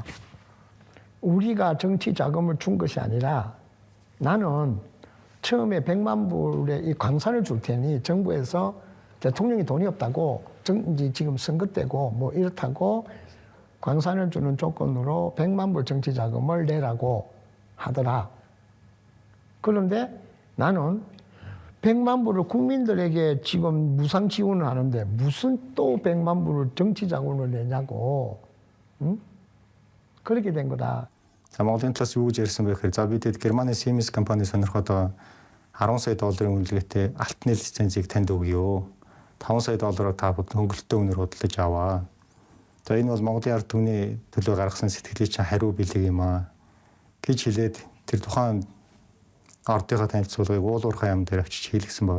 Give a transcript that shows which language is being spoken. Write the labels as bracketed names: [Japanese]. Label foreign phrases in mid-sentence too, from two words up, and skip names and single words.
[Korean] 우리가 정치 자금을 준 것이 아니라 나는 처음에 100만 불의 이 광산을 줄 테니 정부에서 대통령이 돈이 없다고 지금 선거 때고 뭐 이렇다고 광산을 주는 조건으로 100만 불 정치 자금을 내라고 하더라. 그런데 나는 100만 불을 국민들에게 지금 무상 지원을 하는데 무슨 또 100만 불을 정치 자금을 내냐고. 응? 그렇게 된 거다. [Mongolian] За Монголын талаас юу гэж ярьсан бэ гэхээр за бид Германы Siemens компани сонирхоод 10 сая долларын үнэлгээтэй алтны лицензийг танд өгье. 5 сая доллараар та хөнгөлөлтөө үнээр худалдаж аваа. За энэ бол Монголын ард түмний төлөө гаргасан сэтгэлийн чинь хариу бэлэг юм аа гэж хэлээд тэр тухайн ордынхаа танилцуулгыг уулуурхай ам дээр авчиж хийлгсэн байна.